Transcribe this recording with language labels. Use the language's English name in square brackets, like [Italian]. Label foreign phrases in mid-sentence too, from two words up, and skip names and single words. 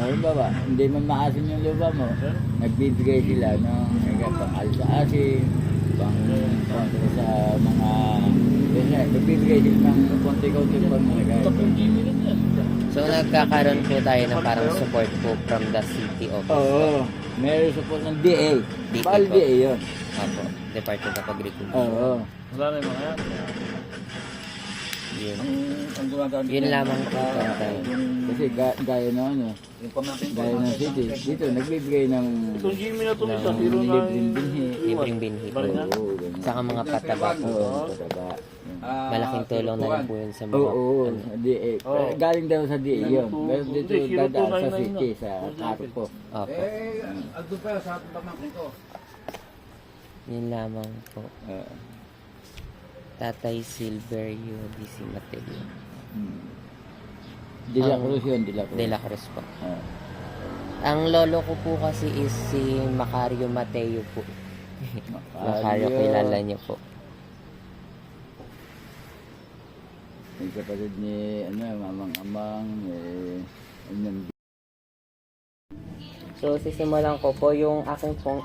[Filipino] Halimbawa, hindi man maasin yung lupa mo, nagbibigay sila ng pang-alis sa asin, pang sa mga, nagbibigay sila ng konti-konti pang nilagay. So nagkakaroon po tayo ng parang support po [English] from the city office. [Filipino] Oo, meron support ng DA. DA Bali po. DA yun. Opo, Department of Agriculture. Oo. Wala na yung mga yan. Yun. Ang gumagawin Yun lamang po tayo. Kasi gaya na gaya ng city, dito nagbibigay ng Itong Jimmy na to, No. isa, 09. libreng binhi. Libreng binhi po. Baringan. Oo, ganun. Saka mga pataba po. Oo, pataba. Malaking tulong na rin po yun sa mga Oo, ano. DA. Galing daw sa DA yun. Pero dito Hindi, dadaan sa 0299 city, sa Carpo. Opo. Yun lamang po. Tatay Silverio Disi Mateo. De La Cruz yun, De La Cruz. De La Cruz po. Oo. Ang lolo ko po kasi is si Macario Mateo po. Macario, kilala niyo po. Yung kapatid ni, mamang-amang, So, sisimulan ko po yung aking pong...